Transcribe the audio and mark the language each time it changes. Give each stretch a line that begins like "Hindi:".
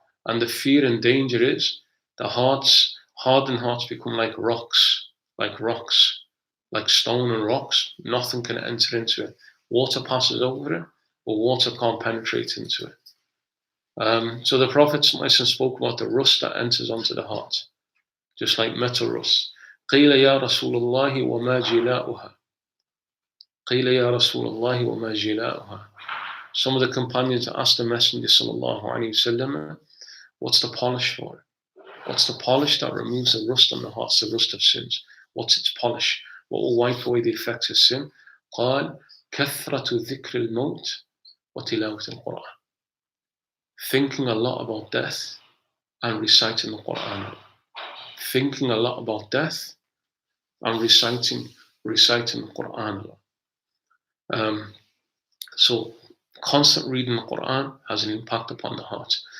English: And the fear and danger is the hardened hearts become like rocks, like stone and rocks. Nothing can enter into it. Water passes over it, but water can't penetrate into it. So the Prophet spoke about the rust that enters onto the heart, just like metal rust.
Arabic: قيل يا رسول الله وما جلاؤها. قيل يا رسول الله وما جلاؤها.
English: Some of the companions asked the Messenger sallallahu alaihi wasallam, what's the polish for it? What's the polish that removes the rust on the hearts, the rust of sins? What's its polish? What will wipe away the effects of sin?
Arabic: قال كثرة ذكر الموت وتلاوة القرآن.
English: Thinking a lot about death and reciting the Quran. Thinking a lot about death and reciting the Quran. So constant reading the Quran has an impact upon the heart.